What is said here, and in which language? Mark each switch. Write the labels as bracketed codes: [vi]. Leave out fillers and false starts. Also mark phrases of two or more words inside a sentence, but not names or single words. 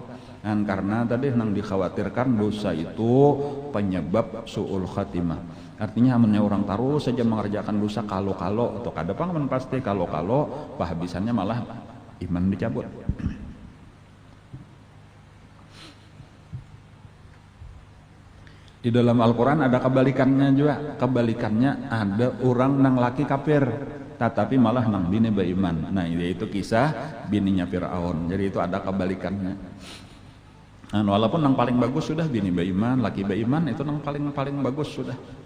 [id] Dan karena tadi yang dikhawatirkan dosa itu penyebab [ar] سوء الخاتمة. [bjn] Artinya namanya orang terus saja mengerjakan dosa kalau atau kada pangan pasti kalau pahabisannya malah iman dicabut. [id] Di dalam Al-Quran ada kebalikannya juga. [bjn] Kebalikannya ada orang nang laki kafir tetapi malah nang bini beriman. [id] Nah itu kisah bininya Fir'aun. Jadi itu ada kebalikannya. [bjn] Nah, walaupun nang paling bagus sudah bini beriman, laki beriman itu nang paling bagus sudah.